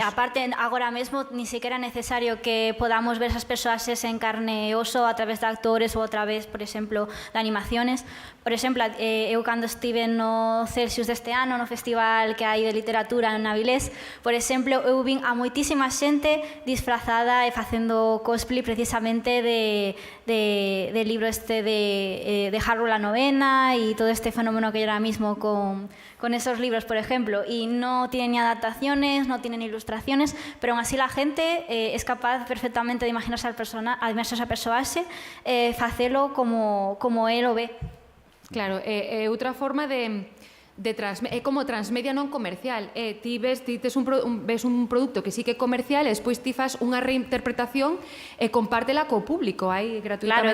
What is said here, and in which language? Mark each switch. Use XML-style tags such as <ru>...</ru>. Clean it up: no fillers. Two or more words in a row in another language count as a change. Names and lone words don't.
<gl>Aparte, agora mesmo, ni sequera é necesario que podamos ver esas persoaxes en carne e oso a través de actores ou a través, por exemplo, de animaciones. Por exemplo, eu cando estive no Celsius deste ano, no festival que hai de literatura en Avilés, por exemplo, eu vin a moitísima xente disfrazada e facendo cosplay precisamente</gl> <es>de libro este de Harrow la novena e todo este fenómeno que hay ahora mismo con esos libros, por ejemplo, y no tienen ni adaptaciones, no tienen ilustraciones, pero aún así la gente es capaz perfectamente de imaginarse al personaxe,</es> <gl>facelo como él o ve. Claro, é outra forma é como transmedia non comercial. Ti ves un produto que sí que é comercial e despois ti fas unha reinterpretación e compártela co público, aí gratuitamente.</gl>